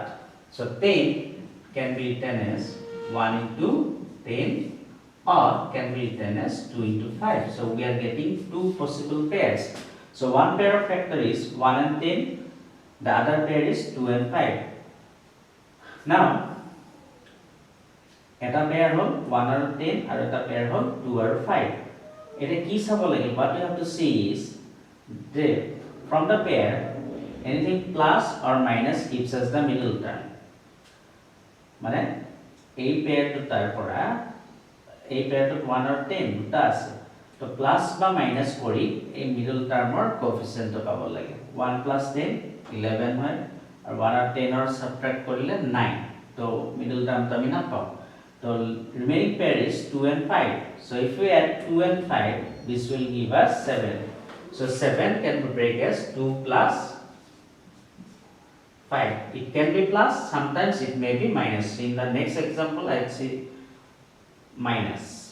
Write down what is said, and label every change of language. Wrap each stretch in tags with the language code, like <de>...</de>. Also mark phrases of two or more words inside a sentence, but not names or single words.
<en>So 10 can be written as 1 into 10 or can be written as 2 into 5. So we are getting two possible pairs. So one pair of factor is 1 and 10, the other pair is 2 and 5.</en> <as>Now এটা pair হল 1 আৰু 10 আৰু এটা pair হল 2 আৰু 5. এটা কি চাব লাগে?</as> <en>What you have to see is that from the pair anything plus or minus gives us the middle term.</en> <as>মানে এই পেয়ারটো তাৰ পৰা এই পেয়াৰটোত 1 আৰু 10 দুটা আছে তো প্লাস বা মাইনাস কৰি এই</as> <en>middle termৰ coefficientটো</en> <as>পাব লাগে 1 plus 10 11 হয় আৰু 1 আৰু 10 ৰ সাবট্ৰাক্ট কৰিলে 9 তো</as> <en>middle termটো</en> <as>আমি নাপাও তো</as> <en>remaining pair is 2 and 5. So if we add 2 and 5, this will give us 7. So 7 can be break as 2 plus 5. It can be plus, sometimes it may be minus. In the next example, I will see minus.</en>